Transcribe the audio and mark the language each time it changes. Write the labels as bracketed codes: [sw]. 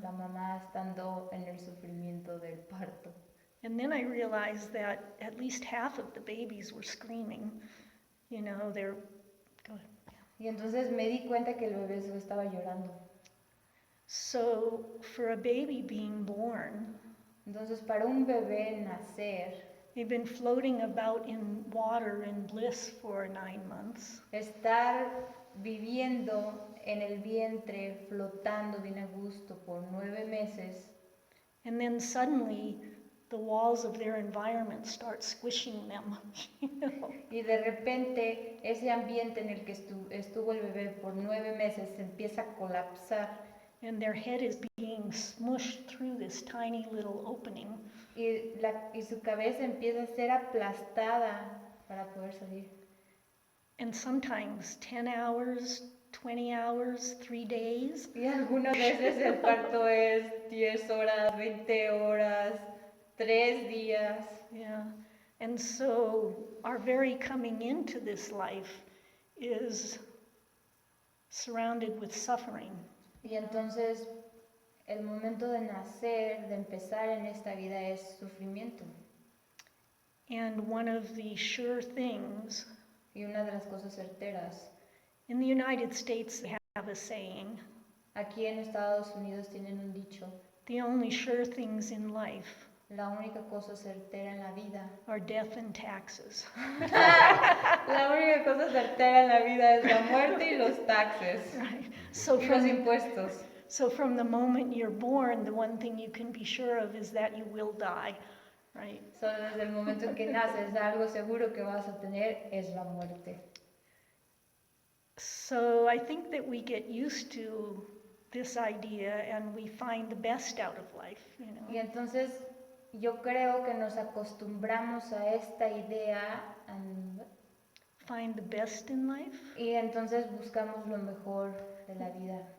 [es] la mamá estando en el sufrimiento del parto. [en] And then I realized that at least half of the babies were screaming. You know, they're... Go ahead. [es] Y entonces me di cuenta que el bebé se estaba llorando. [en] So for a baby being born, [es] Entonces para un bebé nacer, [en] they've been floating about in water in bliss for 9 months. [es] estar viviendo en el vientre, flotando bien a gusto por 9 meses, [en] And then suddenly the walls of their environment start squishing them. You know? [es] y de repente ese ambiente en el que estuvo el bebé por 9 meses se empieza a colapsar [en] And their head is being smushed through this tiny little opening. [es] y su cabeza empieza a ser aplastada para poder salir. [en] And sometimes 10 hours, 20 hours, 3 days. [es] Y algunas veces el parto es 10 horas, 20 horas, 3 días. [en] Yeah. And so our very coming into this life is surrounded with suffering. [es] Y entonces el momento de nacer, de empezar en esta vida es sufrimiento. [en] And one of the sure things, [es] Y una de las cosas certeras, [en] in the United States they have a saying, [es] aquí en Estados Unidos tienen un dicho, [en] the only sure things in life [es] la única cosa certera en la vida, [en] are death and taxes. [es] la única cosa certera en la vida es la muerte y los taxes, [en] Right. So [es] y los [en] from, [es] impuestos. [en] so from the moment you're born, the one thing you can be sure of is that you will die, right? [es] Solo desde el momento en que naces, algo seguro que vas a tener es la muerte. [en] So I think that we get used to this idea and we find the best out of life, you know. [es] Y entonces yo creo que nos acostumbramos a esta idea [en] Find the best in life. [es] y entonces buscamos lo mejor de la vida.